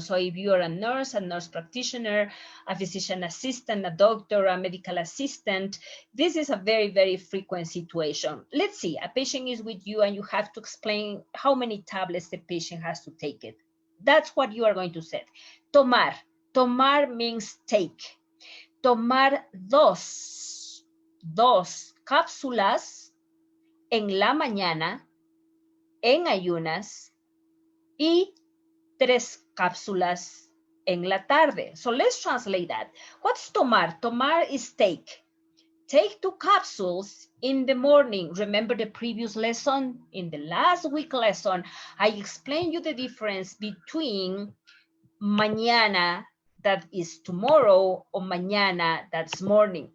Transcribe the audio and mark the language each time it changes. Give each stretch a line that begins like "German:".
English: So if you are a nurse practitioner, a physician assistant, a doctor, a medical assistant, this is a very, very frequent situation. Let's see, a patient is with you and you have to explain how many tablets the patient has to take it. That's what you are going to say. Tomar. Tomar means take.
Spanish: Tomar dos cápsulas en la mañana, en ayunas, y 3 cápsulas en la tarde.
English: So let's translate that. What's tomar? Tomar is take. Take 2 capsules in the morning. Remember the previous lesson? In the last week lesson, I explained you the difference between mañana, that is tomorrow, or mañana, that's morning.